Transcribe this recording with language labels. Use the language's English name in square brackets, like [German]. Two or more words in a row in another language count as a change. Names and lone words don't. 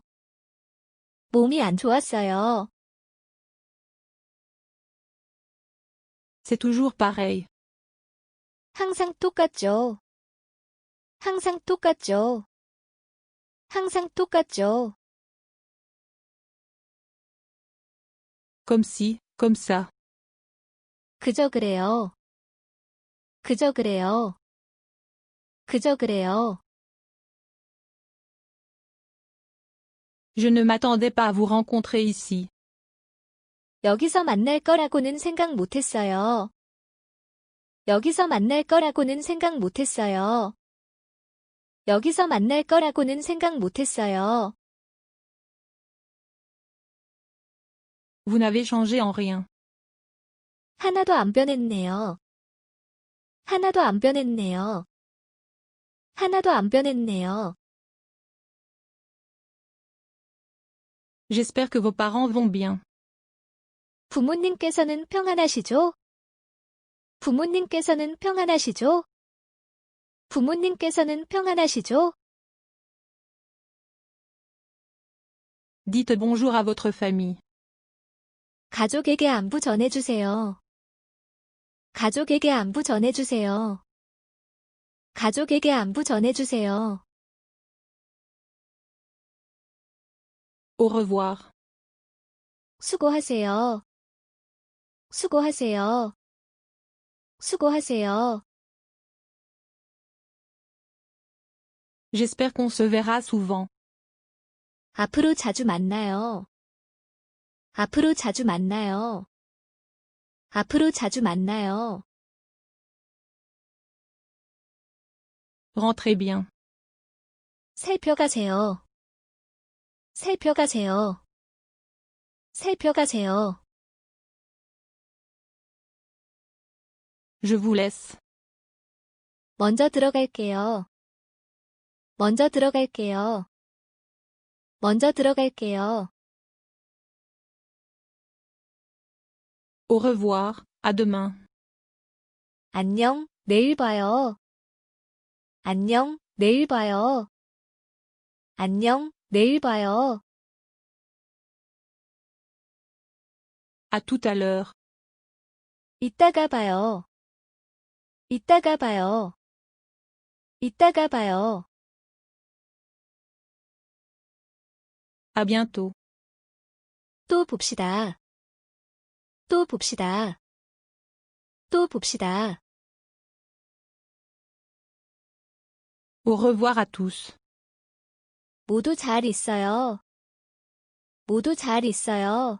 [Korean] 몸이 안 좋았어요. [French] C'est toujours pareil. [Korean] 항상 똑같죠. 항상 똑같죠. 항상 똑같죠. [French] Comme si, comme ça. [Korean] 그저 그래요. 그저 그래요. 그저 그래요. [French] Je ne m'attendais pas à vous rencontrer ici. [Korean] 여기서 만날 거라고는 생각 못했어요. 여기서 만날 거라고는 생각 못했어요. 여기서 만날 거라고는 생각 못했어요. [French] Vous n'avez changé en rien. [Korean] 하나도 안 변했네요. 하나도 안 변했네요. 하나도 안 변했네요. [French] J'espère que vos parents vont bien. [Korean] 부모님께서는 평안하시죠? 부모님께서는 평안하시죠? 부모님께서는 평안하시죠? [French] Dites bonjour à votre famille. [Korean] 가족에게 안부 전해주세요. 가족에게 안부 전해주세요. 가족에게 안부 전해주세요. [French] Au revoir. [Korean] 수고하세요. 수고하세요. 수고하세요. [French] J'espère qu'on se verra souvent. [Korean] 앞으로 자주 만나요. 앞으로 자주 만나요. 앞으로 자주 만나요. [French] Rentrez bien. [Korean] 살펴가세요. 살펴가세요. 살펴가세요. [French] Je vous laisse. [Korean] 먼저 들어갈게요. 먼저 들어갈게요. 먼저 들어갈게요. [French] Au revoir, à demain. [Korean] 안녕, 내일 봐요. 안녕, 내일 봐요. 안녕, 내일 봐요. [French] À tout à l'heure. [Korean] 이따가 봐요. 이따가 봐요. 이따가 봐요. [French] À bientôt. [Korean] 또 봅시다. 또 봅시다. 또 봅시다. [French] Au revoir à tous. [Korean] 모두 잘 있어요. 모두 잘 있어요.